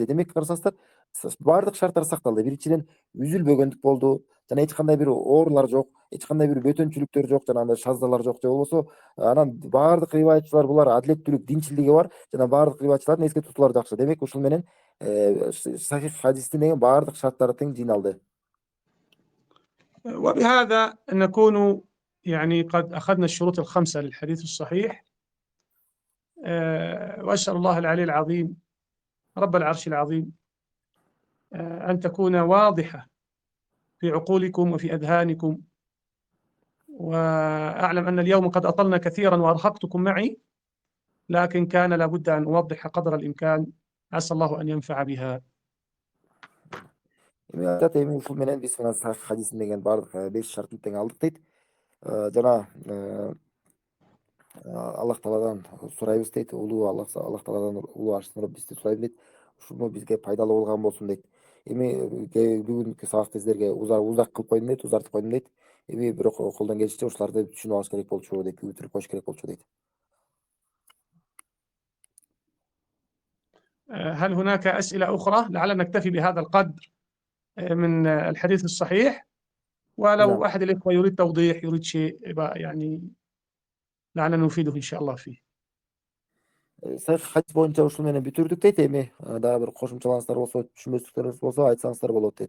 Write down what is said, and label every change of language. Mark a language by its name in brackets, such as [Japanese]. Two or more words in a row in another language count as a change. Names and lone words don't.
[Kyrgyz] Демек карасаңыздар баардык шарттар сакталды. Биринчиден үзүлбөгөндүк болду. Жана эч кандай бир оорулар жок, эч кандай бир бөтөнчүлүктөр жок, жанагындай шаздалар жок. Же болбосо анан баардык риваятчылар булар адилеттүүлүк, динчилиги бар. Жана баардык риваятчылардын эске тутуулары жакшы. Демек ушул менен сахих хадистин деген баардык шарттары тең жыйналды. [Arabic] وبهذا نكون يعني قد أخذنا الشروط الخمسة للحديث الصحيح. وأسأل الله العلي العظيم رب العرش العظيم أن تكون واضحة في عقولكم وفي أذهانكم، وأعلم أن اليوم قد أطلنا كثيرا وأرهقتكم معي، لكن كان لابد أن أوضح قدر الإمكان، عسى الله أن ينفع بها. [Kyrgyz] Zaten ушул менен биз мына сахих хадистин деген баардык 5 шартын тең алдык дейт. Жана Аллах Тааладан сурайбыз дейт. Улуу Аллах Тааладан улуу арштын Роббиси деп сурайбыз дейт. Ушуну бизге пайдалуу болгон болсун дейт. Эми бүгүнкү сабакты сиздерге узак кылып койдум дейт, узартып койдум дейт. Эми бирок колдон келишинче ушуларды түшүнүп алыш керек болчу дейт, бүтүрүп коюш керек болчу дейт. [Arabic] هل هناك أسئلة أخرى؟ لعلنا نكتفي بهذا القدر من الحديث الصحيح، ولو نعم. أحد الإخوة يريد توضيح، يريد شيء يعني لعلنا نفيده إن شاء الله فيه. [Kyrgyz] Сахих хадис боюнча ушул менен бүтүрдүк дейт. Эми дагы бир кошумчаларыңыздар болсо, түшүнбөстүктөрүңүз болсо айтсаңыздар болот дейт.